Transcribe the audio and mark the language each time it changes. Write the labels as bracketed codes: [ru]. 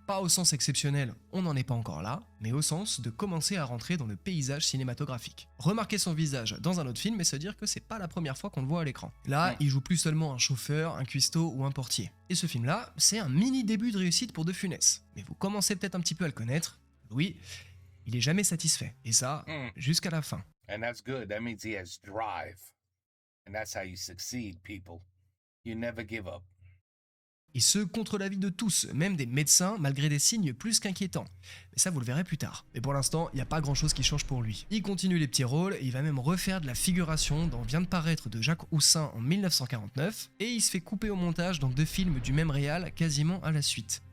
[fr] Pas au sens exceptionnel, on n'en est pas encore là, mais au sens de commencer à rentrer dans le paysage cinématographique. Remarquer son visage dans un autre film et se dire que c'est pas la première fois qu'on le voit à l'écran. Là, il joue plus seulement un chauffeur, un cuistot ou un portier. Et ce film-là, c'est un mini début de réussite pour De Funès. Mais vous commencez peut-être un petit peu à le connaître. Louis, il est jamais satisfait. Et ça, jusqu'à la fin. [en] And that's good. That means he has drive. And that's how you succeed, people. You never give up. [fr] Et ce, contre l'avis de tous, même des médecins, malgré des signes plus qu'inquiétants. Mais ça, vous le verrez plus tard. Mais pour l'instant, il n'y a pas grand chose qui change pour lui. Il continue les petits rôles, et il va même refaire de la figuration dans Vient de paraître de Jacques Houssin en 1949, et il se fait couper au montage dans 2 films du même réal quasiment à la suite.